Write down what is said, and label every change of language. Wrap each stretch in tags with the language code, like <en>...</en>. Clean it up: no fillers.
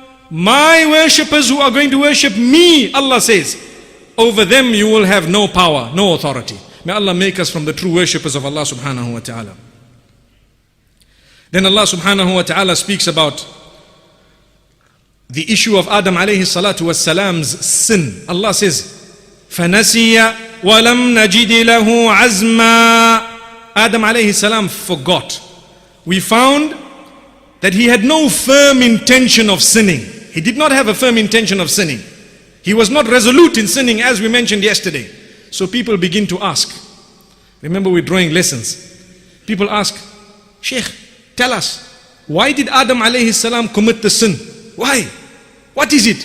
<en>My worshippers who are going to worship me, Allah says, over them you will have no power, no authority. May Allah make us from the true worshippers of Allah subhanahu wa ta'ala. Then Allah subhanahu wa ta'ala speaks about the issue of Adam alayhi salatu was salam's sin. Allah says,</en> <ar>فَنَسِيَ وَلَمْ نَجِدِ لَهُ عَزْمًا.</ar> <en>Adam alayhi salam forgot. We found that he had no firm intention of sinning. He did not have a firm intention of sinning. He was not resolute in sinning, as we mentioned yesterday. So people begin to ask. Remember, we're drawing lessons. People ask, Sheikh, tell us, why did Adam alayhi salam commit the sin? Why? What is it?</en>